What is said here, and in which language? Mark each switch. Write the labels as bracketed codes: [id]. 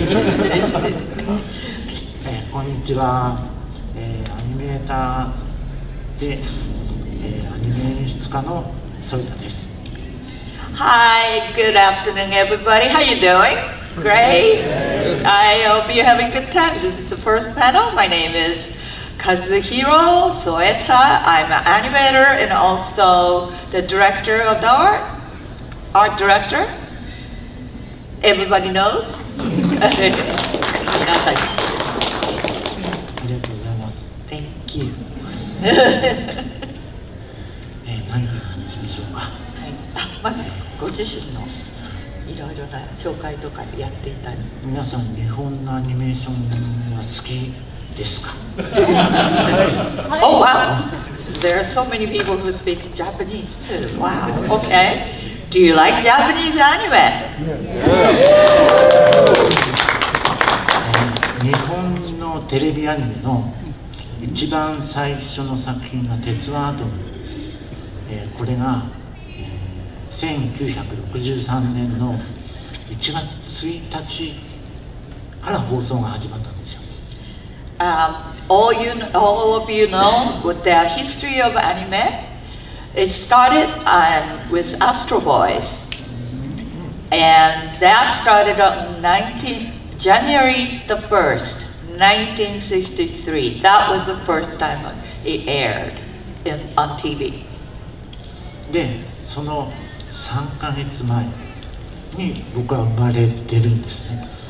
[ja] こんにちは、アニメーターで、アニメ演出家のソイタです。 [en] Hi, good afternoon, everybody. How you doing? Great. I hope you're having a good time. This is the first panel. My name is Kazuhiro Soeta. I'm an animator and also the director of the art director. Everybody knows? [ja] 皆さん。ありがとうございます。 [en] Thank you. [ja] 何から話しましょうか。はい、まずご自身のいろいろな紹介とかやっていたり。皆さん日本のアニメーションは好きですか？ [en] Oh wow! There are so many people who speak Japanese too. Wow. Okay. Do you like Japanese anime? [ja] 日本のテレビアニメの一番最初の作品が鉄腕アトム、これが、1963年の1月1日から放送が始まったんですよ。 [en] All of you know with the history of anime, it started with Astro Boys, and that started on January the 1st, 1963. That was the first time it aired on TV. [ja] で、その3ヶ月前に僕は生まれてるんですね。